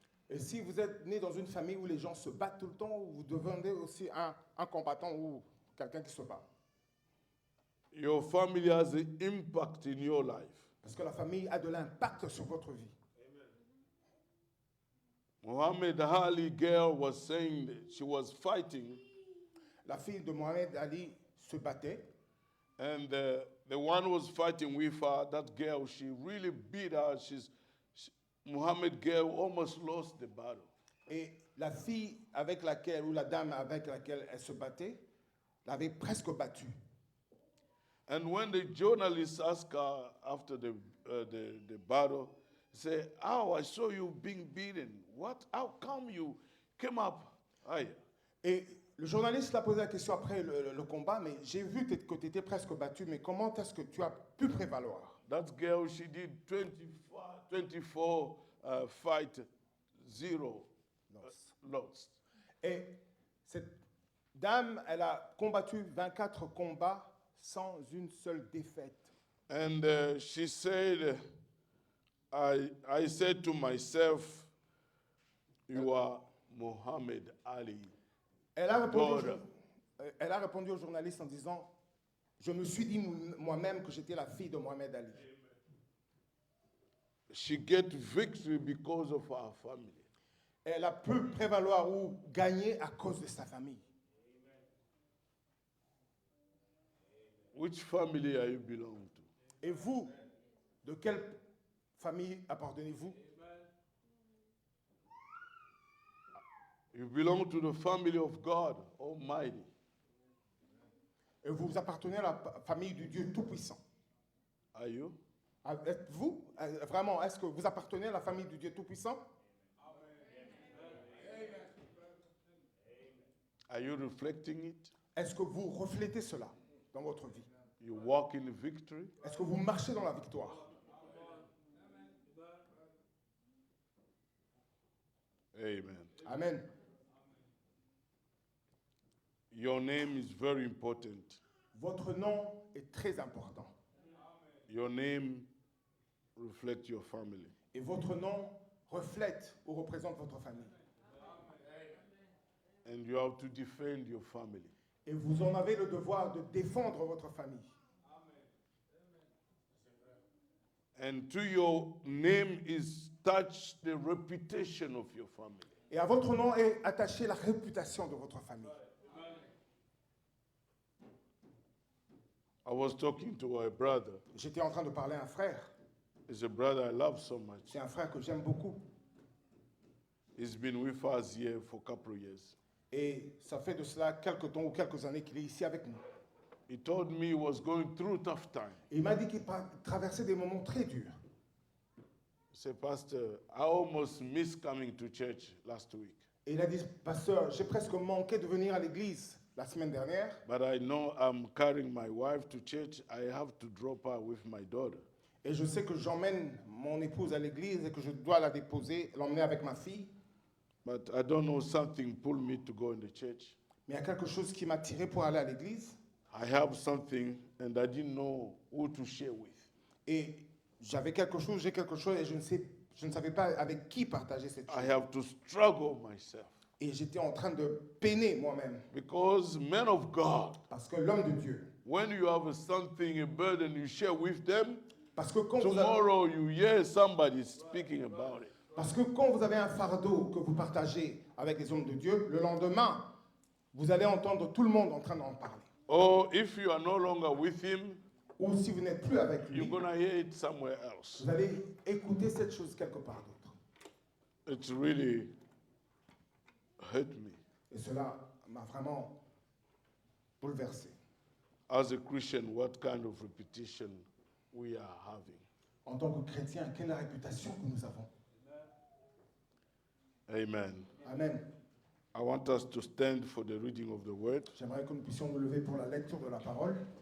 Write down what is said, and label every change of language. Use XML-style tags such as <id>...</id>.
<fr>Et si vous êtes né dans une famille où les gens se battent tout le temps, vous devenez aussi un combattant ou quelqu'un qui se bat.</fr> <en>Your family has an impact in your life.</en> <fr>Parce que la famille a de l'impact sur votre vie.</fr> <en>Muhammad Ali girl was saying that she was fighting,</en> <fr>La fille de Mohamed Ali se battait.</fr> <en>and the one who was fighting with her, that girl, she really beat her. Muhammad girl almost lost the battle.</en> <fr>Et la fille avec laquelle, ou la dame avec laquelle elle se battait, l'avait presque battue.</fr> <en>And when the journalist asked her after the battle, he said, "Oh, I saw you being beaten. What? How come you came up higher?"</en> <fr>Et le journaliste l'a posé la question après le combat, mais j'ai vu que tu étais presque battu, mais comment est-ce que tu as pu prévaloir?</fr> <en>That girl, she did 24 fight, 0 lost.</en> <fr>Et cette dame, elle a combattu 24 combats sans une seule défaite.</fr> <en>And she said, I said to myself, you are Muhammad Ali.</en> <fr>Elle a répondu,</fr> <en>daughter.</en> <fr>elle a répondu au journaliste en disant, je me suis dit moi-même que j'étais la fille de Mohamed Ali.</fr> <en>She get victory because of her family.</en> <fr>Elle a pu prévaloir ou gagner à cause de sa famille.</fr> <en>Which family are you belong to?</en> <fr>Et vous, de quelle famille appartenez-vous?</fr> <en>You belong to the family of God Almighty.</en> <fr>Et vous appartenez à la famille du Dieu Tout-Puissant.</fr> <en>Are you?</en> <fr>Êtes-vous, vraiment, est-ce que vous appartenez à la famille du Dieu Tout-Puissant?</fr> <en>Are you reflecting it?</en> <fr>Est-ce que vous reflétez cela dans votre vie?</fr> <en>You walk in victory?</en> <fr>Est-ce que vous marchez dans la victoire?</fr> <en>Amen.</en> <fr>Amen.</fr> <en>Your name is very important.</en> <fr>Votre nom est très important.</fr> <en>Your name reflects your family.</en> <fr>Et votre nom reflète ou représente votre famille.</fr> <en>And you have to defend your family.</en> <fr>Et vous en avez le devoir de défendre votre famille.</fr> <en>And to your name is attached the reputation of your family.</en> <fr>Et à votre nom est attachée la réputation de votre famille.</fr> <en>I was talking to a brother.</en> <fr>J'étais en train de parler à un frère.</fr> <en>He's a brother I love so much.</en> <fr>C'est un frère que j'aime beaucoup.</fr> <en>He's been with us here for a couple of years.</en> <fr>Et ça fait de cela quelques temps ou quelques années qu'il est ici avec nous.</fr> <en>He told me he was going through tough time.</en> <fr>Et il m'a dit qu'il traversait des moments très durs.</fr> <en>He said, Pastor, I almost missed coming to church last week.</en> <fr>Et il a dit, pasteur, j'ai presque manqué de venir à l'église la semaine dernière.</fr> <en>But I know I'm carrying my wife to church. I have to drop her with my daughter.</en> <fr>Et je sais que j'emmène mon épouse à l'église et que je dois la déposer, l'emmener avec ma fille.</fr> <en>But I don't know, something pulled me to go in the church.</en> <fr>Mais il y a quelque chose qui m'a tiré pour aller à l'église.</fr> <en>I have something and I didn't know who to share with.</en> <fr>Et j'avais quelque chose, j'ai quelque chose et je ne savais pas avec qui partager cette</fr> <en>I</en> <fr>chose.</fr> <en>have to struggle myself.</en> <fr>Et j'étais en train de peiner moi-même.</fr> <en>Because men of God,</en> <fr>Parce que l'homme de Dieu,</fr> <en>when you have something, a burden you share with them,</en> <fr>parce que quand vous avez,</fr> <en>tomorrow you hear somebody speaking about it.</en> <fr>parce que quand vous avez un fardeau que vous partagez avec les hommes de Dieu, le lendemain, vous allez entendre tout le monde en train d'en parler.</fr> <en>Or if you are no longer with him,</en> <fr>Ou si vous n'êtes plus avec</fr> <en>you're</en> <fr>lui,</fr> <en>going to hear it somewhere else.</en> <fr>vous allez écouter cette chose quelque part d'autre.</fr> <en>It's really hurt me.</en> <fr>Et cela m'a vraiment bouleversé.</fr> <en>As a Christian, what kind of reputation we are having.</en> <fr>En tant que chrétien, quelle est la réputation que nous avons?</fr> <en>Amen.</en> <fr>Amen.</fr> <en>I want us to stand for the reading of the word.</en> <fr>J'aimerais que nous puissions nous lever pour la lecture de la parole.</fr>